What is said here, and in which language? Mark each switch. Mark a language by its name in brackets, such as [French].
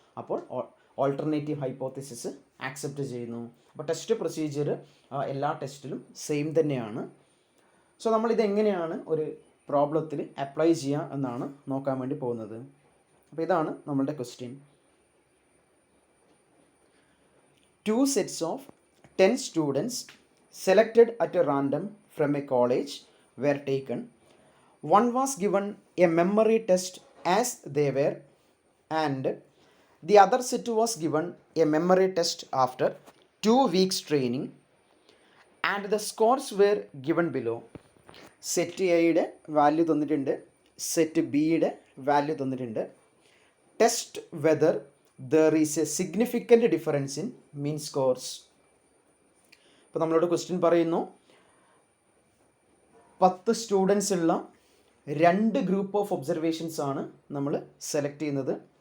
[Malayalam] അപ്പോൾ alternative hypothesis accept ചെയ്യുന്നു. അപ്പോൾ ടെസ്റ്റ് പ്രൊസീജിയർ എല്ലാ ടെസ്റ്റിലും സെയിം തന്നെയാണ്. സോ നമ്മളിതെങ്ങനെയാണ് ഒരു പ്രോബ്ലത്തിൽ അപ്ലൈ ചെയ്യുക എന്നാണ് നോക്കാൻ വേണ്ടി പോകുന്നത്. അപ്പോൾ ഇതാണ് നമ്മളുടെ question. [English] 2 sets of 10 students selected at a random from a college were taken. One was given a memory test as they were, and the other set was given a memory test after 2 weeks training, and the scores were given below. [Malayalam] Set എയുടെ value തന്നിട്ടുണ്ട്, set ബിയുടെ value തന്നിട്ടുണ്ട്. [English] Test whether there is a significant difference in mean scores. [Malayalam] ഇപ്പോൾ നമ്മളോട് question പറയുന്നു 10 students ഉള്ള 2 group of observations ആണ് നമ്മൾ സെലക്ട് ചെയ്യുന്നത്.